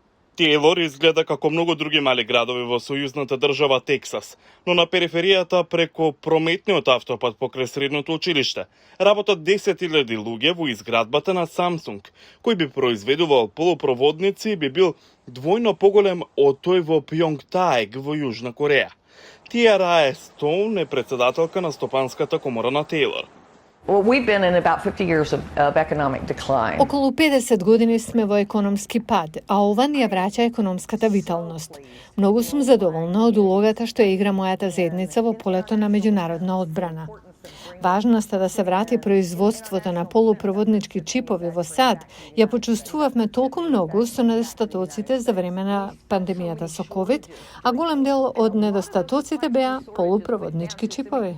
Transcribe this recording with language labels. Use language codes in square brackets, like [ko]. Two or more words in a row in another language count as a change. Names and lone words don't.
[mk] Тейлор изгледа како многу други мали градови во сојузната држава Тексас, но на периферијата преку прометниот автопат покрај средното училиште работат 10.000 луѓе во изградбата на Samsung, кој би произведувал полупроводници и би бил двојно поголем од тој во Пјонгтаег во Јужна Кореја. Тија Рае Стоун е председателка на стопанската комора на Тейлор. [en] Well, we've been in about 50 years of economic decline. [mk] Околу 50 години сме во економски пад, а ова ни ја враќа економската виталност. Многу сум задоволна од улогата што игра мојата заедница во полето на меѓународна одбрана. Важноста да се врати производството на полупроводнички чипови во САД ја почувствувавме толку многу со недостатоците за време на пандемијата со COVID, а голем дел од недостатоците беа полупроводнички чипови.